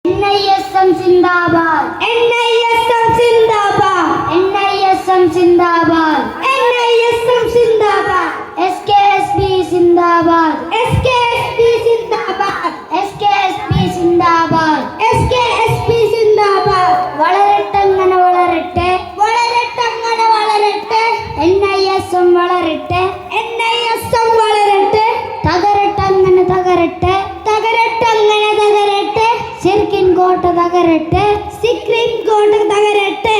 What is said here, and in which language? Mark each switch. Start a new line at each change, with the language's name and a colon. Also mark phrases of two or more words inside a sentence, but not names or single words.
Hindi: NISM जिंदाबाद, NISM जिंदाबाद, NISM जिंदाबाद, NISM जिंदाबाद, SKSP जिंदाबाद, SKSP जिंदाबाद, SKSP जिंदाबाद, SKSP जिंदाबाद.
Malayalam: വളരട്ടെ വളരട്ടെ വളരട്ടെ വളരട്ടെ, NISM വളരട്ടെ, NISM വളരട്ടെ, തകരട്ടെ തകരട്ടെ, തകരട്ടെ തകരട്ടെ, ശിർക്കിൻ കോട്ട തകരട്ടെ, സുപ്രീം കോടതി തകരട്ടെ,